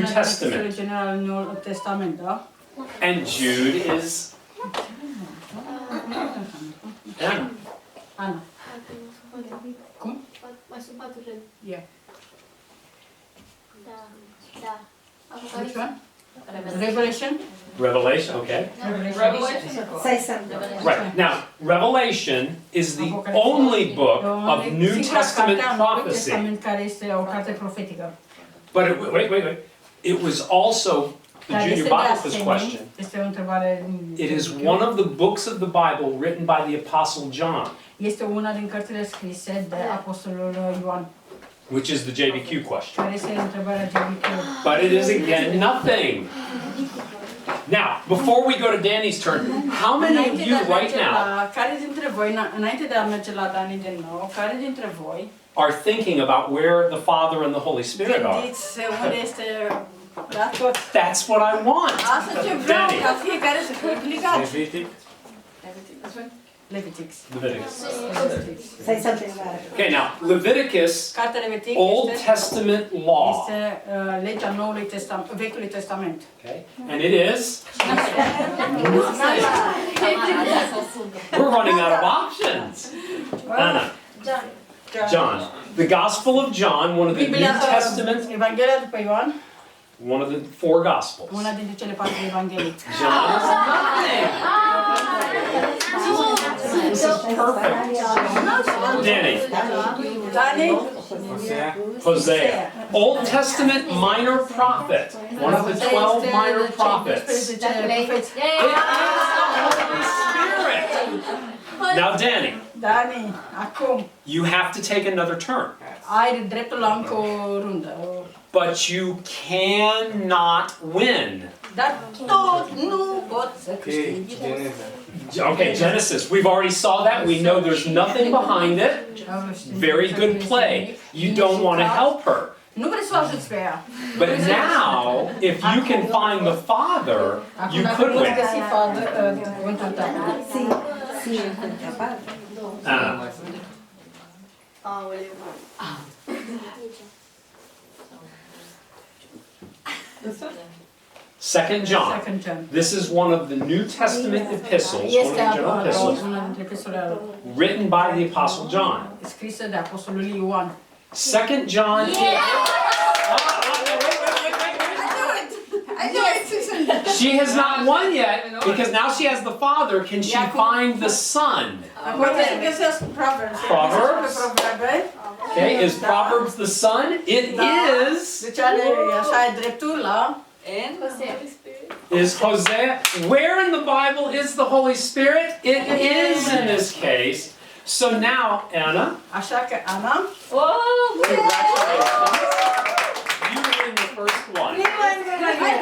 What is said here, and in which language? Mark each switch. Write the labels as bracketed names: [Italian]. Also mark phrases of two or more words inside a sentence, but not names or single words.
[Romanian] Este Testament. general în Noul Testament, da? [English] And Jude is Anna. [Romanian] Ana. Cum? Mai sunt 4 cred. [English] Yeah. [Romanian] Da. [English] Which [Romanian] Apocalipsa. [English] one? Revelation? Revelation, okay. Say something. Right. Now, Revelation is the only book of New Testament prophecy. [Romanian] Testament care este o carte profetică. [English] But wait. It was also the [Romanian] Dar [English] junior [Romanian] este de [English] Bible quiz [Romanian] asemenea, [English] question. [Romanian] este o întrebare. [English] It is one of the books of the Bible written by the Apostle John, [Romanian] Este una din cărțile scrise de Apostolul Ioan, [English] which is the JBQ question. [Romanian] care este întrebarea JBQ. [English] But it is again nothing. Now, before we go to Danny's turn, how many of [Romanian] Înainte de [English] you [Romanian] a [English] right [Romanian] merge [English] now [Romanian] la, care dintre voi, înainte de a merge la Dani din nou, care dintre voi [English] are thinking about where the Father and the Holy Spirit are? [Romanian] gândiți unde este la tot? [English] That's what I want. [Romanian] Asta ce vreau, Danny. ca fiecare să fie obligat. Levitic. Levitic. [English] Leviticus. Say something about it. Okay, now, Leviticus, [Romanian] Cartea Levitic [English] Old [Romanian] este, [English] Testament law. [Romanian] este legea Noului Testament, Vechiului Testament. [English] Okay, and it is, we're running out of options. Anna, John, the Gospel of John, one of the New [Romanian] Biblia, [English] Testament, [Romanian] Evanghelia după Ioan, [English] one of the 4 Gospels. [Romanian] una dintre cele 4 Evanghelii. [English] John is nothing. This is perfect. Danny, [Romanian] Dani, Osea. [English] Hosea, Old Testament minor prophet, one of the 12 minor prophets. It is the Holy Spirit. Now, Danny, [Romanian] Dani, acum [English] you have to take another turn, [Romanian] ai dreptul la încă o rundă. [English] but you cannot win. [Romanian] Dar tot nu pot să [English] Ok, [Romanian] câștigi. Geneza. [English] Okay, Genesis, we've already saw that. We know there's nothing behind it. Very good play. You don't want to help her. [Romanian] Nu vrei să o ajuți pe ea. [English] But now, if you can find the Father, [Romanian] Acum [English] you [Romanian] dacă [English] could [Romanian] poți [English] win. [Romanian] găsi cuvântul tău. [English] See something about it. Anna, Second John. Second John. This is one of the New Testament epistles, one of [Romanian] Este [English] the general epistles, [Romanian] una dintre epistolele [English] written by the Apostle John. [Romanian] scrisă de Apostolul Ioan. [English] Second John. She has not won yet because now she has the Father. Can she find the Son? [Romanian] Acum trebuie să găsesc Proverbs. [English] Proverbs? [Romanian] Proverbe. [English] Okay, is Proverbs the Son? It is. [Romanian] Deci are așa ai dreptul la [English] Is Hosea. Where in the Bible is the Holy Spirit? It is in this case. So now, Anna, [Romanian] Așa că Ana, [English] congratulations. You win the first one.